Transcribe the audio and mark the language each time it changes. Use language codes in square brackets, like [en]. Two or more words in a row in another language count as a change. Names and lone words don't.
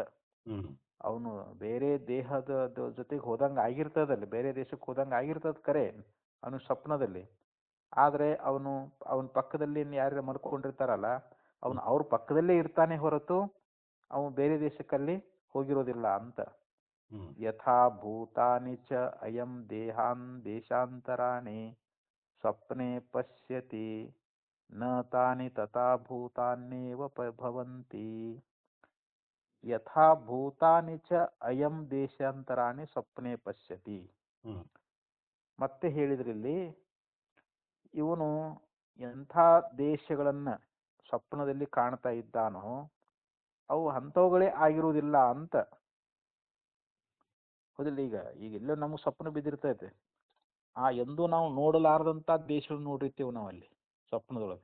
[kn] ಅವನು ಬೇರೆ ದೇಹದ ಜೊತೆಗೆ ಹೋದಂಗ ಆಗಿರ್ತದಲ್ಲಿ, ಬೇರೆ ದೇಶಕ್ಕೆ ಹೋದಂಗ ಆಗಿರ್ತದ ಕರೆ ಅವನು ಸ್ವಪ್ನದಲ್ಲಿ. ಆದ್ರೆ ಅವನ ಪಕ್ಕದಲ್ಲಿ ಯಾರು ಮಲ್ಕೊಂಡಿರ್ತಾರಲ್ಲ ಅವನು ಅವ್ರ ಪಕ್ಕದಲ್ಲೇ ಇರ್ತಾನೆ ಹೊರತು ಅವನು ಬೇರೆ ದೇಶಕ್ಕಲ್ಲಿ ಹೋಗಿರೋದಿಲ್ಲ ಅಂತ. [sa] ಯಥಾ ಭೂತಾನಿ ಚ ಅಯಂ ದೇಶಾಂತರಾಣಿ ಸ್ವಪ್ನೆ ಪಶ್ಯತಿ ನ ತಾನಿ ತಥಾ ಭೂತಾನ್ಯೇವ ಭವಂತಿ. ಯಥಾ ಭೂತಾನಿ ಚ ಅಯಂ ದೇಶಾಂತರಾಣಿ ಸ್ವಪ್ನೆ ಪಶ್ಯತಿ. [kn] ಮತ್ತೆ ಹೇಳಿದ್ರಲ್ಲಿ ಇವನು ಎಂಥ ದೇಶಗಳನ್ನ ಸ್ವಪ್ನದಲ್ಲಿ ಕಾಣ್ತಾ ಇದ್ದಾನೋ ಅವು ಅಂಥವುಗಳೇ ಆಗಿರುವುದಿಲ್ಲ ಅಂತ. ಹೌದಿಲ್ಲ? ಈಗ ಎಲ್ಲೋ ನಮಗೆ ಸ್ವಪ್ನ ಬಿದ್ದಿರ್ತೈತೆ, ಎಂದೂ ನಾವು ನೋಡಲಾರದಂತ ದೇಶಗಳನ್ನ ನೋಡಿರ್ತೀವಿ ನಾವು ಅಲ್ಲಿ ಸ್ವಪ್ನದೊಳಗೆ.